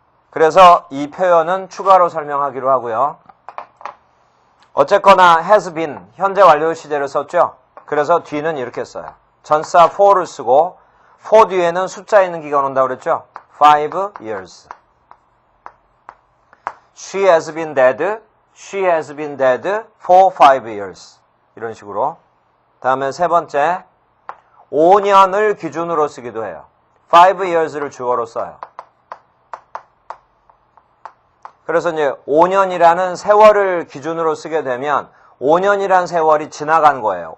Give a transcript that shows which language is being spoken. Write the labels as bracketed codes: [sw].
[ko] 그래서 이 표현은 추가로 설명하기로 하고요. 어쨌거나 has been, 현재 완료 시제를 썼죠? 그래서 뒤는 이렇게 써요. 전사 for를 쓰고 for 뒤에는 숫자 있는 기가 온다고 그랬죠? [en] 5 years. She has been dead. She has been dead for 5 years. [ko] 이런 식으로. 다음에 세 번째, 5년을 기준으로 쓰기도 해요. [en] 5 years [ko] 를 주어로 써요. 그래서 이제 5년이라는 세월을 기준으로 쓰게 되면 5년이라는 세월이 지나간 거예요.